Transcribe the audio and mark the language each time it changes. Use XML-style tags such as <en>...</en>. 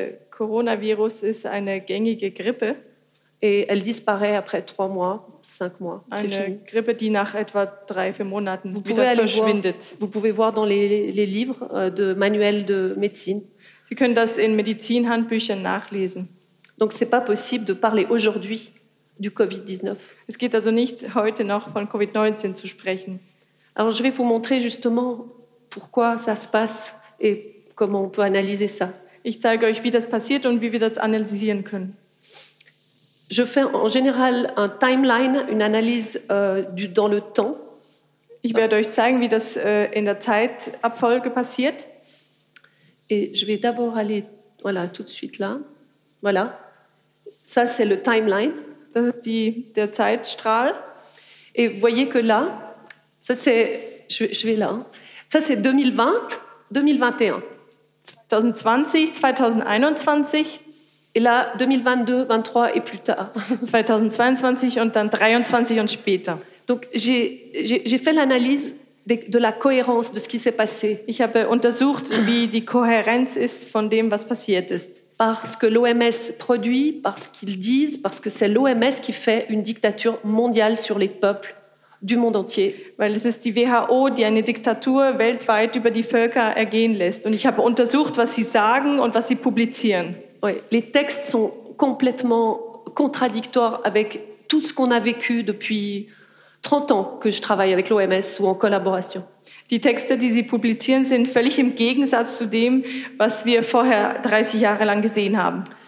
<de>Coronavirus ist eine gängige Grippe.</de> <fr>Et elle disparaît après 3 mois, 5 mois.</fr> <de>Eine Grippe, die nach etwa 3-4 Monaten wieder verschwindet.</de> <fr>Vous pouvez voir dans les livres de manuels de médecine.</fr> <de>Sie können das in Medizinhandbüchern nachlesen.</de> <fr>Donc c'est pas possible de parler aujourd'hui du Covid-19.</fr> <de>Es geht also nicht heute noch von Covid-19 zu sprechen.</de> <fr>Alors je vais vous montrer justement pourquoi ça se passe et comment on peut analyser ça.</fr> <de>Ich zeige euch, wie das passiert und wie wir das analysieren können.</de> <fr>Je fais en général un timeline, une analyse dans le temps.</fr> <de>Ich werde euch zeigen, wie das in der Zeitabfolge passiert.</de> <fr>Et je vais d'abord aller voilà, tout de suite là. Voilà. Ça c'est le timeline.</fr> <de>Das ist der Zeitstrahl.</de> <fr>Et voyez que là, ça c'est je vais là. Ça c'est 2020-2021.</fr> <de>2020, 2021.</de> <fr>Et là, 2022-2023 et plus tard.</fr> <de>2022 und dann 2023 und später.</de> <fr>Donc j'ai fait l'analyse de la cohérence de ce qui s'est passé.</fr> <de>Ich habe untersucht, wie die Kohärenz ist von dem, was passiert ist.</de> <fr>Parce que l'OMS produit, parce qu'ils disent, parce que c'est l'OMS qui fait une dictature mondiale sur les peuples du monde entier.</fr> <de>Weil es ist die WHO, die eine Diktatur weltweit über die Völker ergehen lässt. Und ich habe untersucht, was sie sagen und was sie publizieren.</de> <fr>Oui, les textes sont complètement contradictoires avec tout ce qu'on a vécu depuis 30 ans que je travaille avec l'OMS ou en collaboration.</fr> <de>Die Texte, die sie publizieren, sind völlig im Gegensatz zu dem, was wir vorher 30 Jahre lang gesehen haben.</de>